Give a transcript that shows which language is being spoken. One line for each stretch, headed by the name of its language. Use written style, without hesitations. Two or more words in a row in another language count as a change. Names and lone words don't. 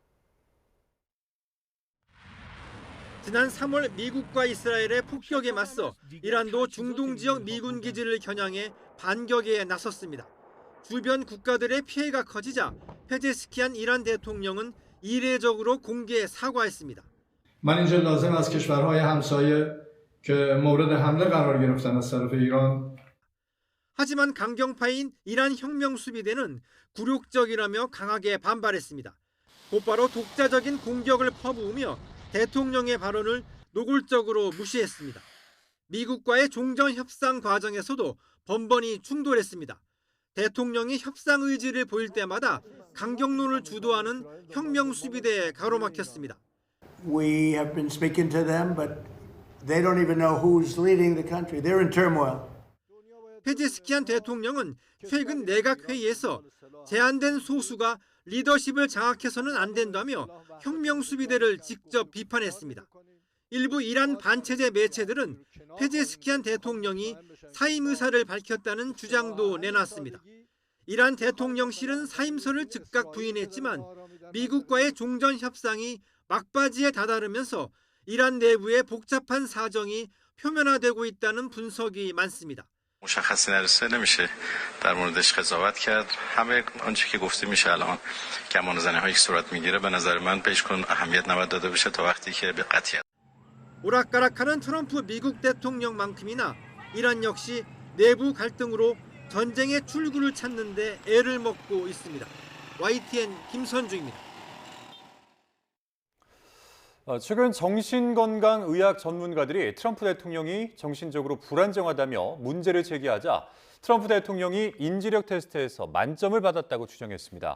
Korean: 지난 3월 미국과 이스라엘의 폭격에 맞서 이란도 중동 지역 미군 기지를 겨냥해 반격에 나섰습니다. 주변 국가들의 피해가 커지자 페제스키안 이란 대통령은 이례적으로 공개 사과했습니다.
Persian: من اینجا لازم از کشورهای همسایه که مورد حمله قرار گرفتن از طرف ایران
Korean: 하지만 강경파인 이란 혁명수비대는 굴욕적이라며 강하게 반발했습니다. 곧바로 독자적인 공격을 퍼부으며 대통령의 발언을 노골적으로 무시했습니다. 미국과의 종전 협상 과정에서도 번번이 충돌했습니다. 대통령이 협상 의지를 보일 때마다 강경론을 주도하는 혁명수비대에 가로막혔습니다.
English: We have been speaking to them, but they don't even know who's leading the country. They're in turmoil.
Korean: 페제스키안 대통령은 최근 내각회의에서 제한된 소수가 리더십을 장악해서는 안 된다며 혁명수비대를 직접 비판했습니다. 일부 이란 반체제 매체들은 페제스키안 대통령이 사임 의사를 밝혔다는 주장도 내놨습니다. 이란 대통령실은 사임서를 즉각 부인했지만 미국과의 종전 협상이 막바지에 다다르면서 이란 내부의 복잡한 사정이 표면화되고 있다는 분석이 많습니다.
Persian: مشخصی نرسه نمیشه در موردش قضاوت کرد همه آنچه که گفته میشه الان گمانه‌زنی‌هایی که صورت میگیره به نظر من بهش کن اهمیت نباید داده بشه تا وقتی که به قطعیت
Korean: 오락가락하는 트럼프 미국 대통령만큼이나 이란 역시 내부 갈등으로 전쟁의 출구를 찾는 데 애를 먹고 있습니다. YTN 김선중입니다. 최근 정신건강의학 전문가들이 트럼프 대통령이 정신적으로 불안정하다며 문제를 제기하자 트럼프 대통령이 인지력 테스트에서 만점을 받았다고 주장했습니다.